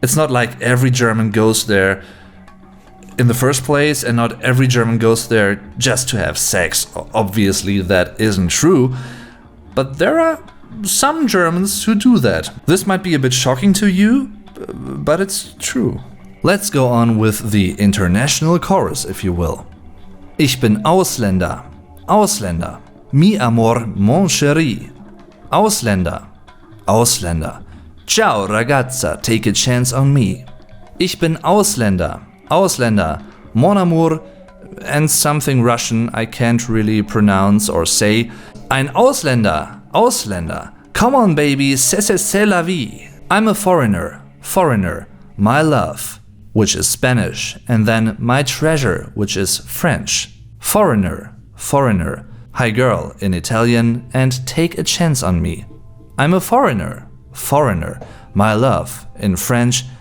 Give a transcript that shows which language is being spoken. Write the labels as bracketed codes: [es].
[en] It's not like every German goes there in the first place, and not every German goes there just to have sex. Obviously that isn't true, but there are some Germans who do that. This might be a bit shocking to you, but it's true. Let's go on with the international chorus, if you will. [de] Ich bin Ausländer, Ausländer, [es] mi amor, [fr] mon chéri. [de] Ausländer, Ausländer. [it] Ciao ragazza, [en] take a chance on me. [de] Ich bin Ausländer, Ausländer, [fr] mon amour, [en] and something Russian I can't really pronounce or say. [de] Ein Ausländer, Ausländer. [en] Come on baby, [fr] c'est la vie. [en] I'm a foreigner, foreigner. My love, which is Spanish, and then my treasure, which is French. Foreigner, foreigner. Hi girl in Italian, and take a chance on me. I'm a foreigner, foreigner. My love in French.